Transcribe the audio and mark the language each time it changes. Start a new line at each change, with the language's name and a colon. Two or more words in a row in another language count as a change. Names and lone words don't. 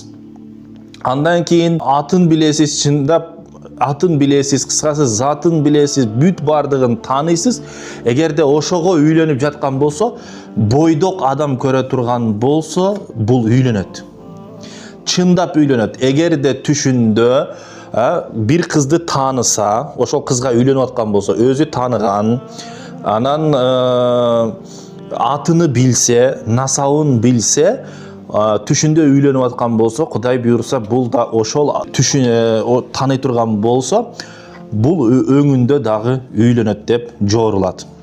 Kyrgyz: Андан кийин атын билесиз, чындап атын билесиз, кыскасы затын билесиз, бүт бардыгын тааныйсыз. Эгерде ошого үйлөнүп жаткан болсо, бойдок адам көрө турган болсо, бул үйлөнөт. Чындап үйлөнөт. Эгерде түшүндө бир кызды тааныса, ошол кызга үйлөнүп аткан болсо, өзү тааныган, анан атыны билсе, насабын билсе, түшүндө үйлөнүп аткан болсо, Кудай буйрса, бул да ошол тааный турган болсо, бул өңүндө дагы үйлөнөт деп жорулат.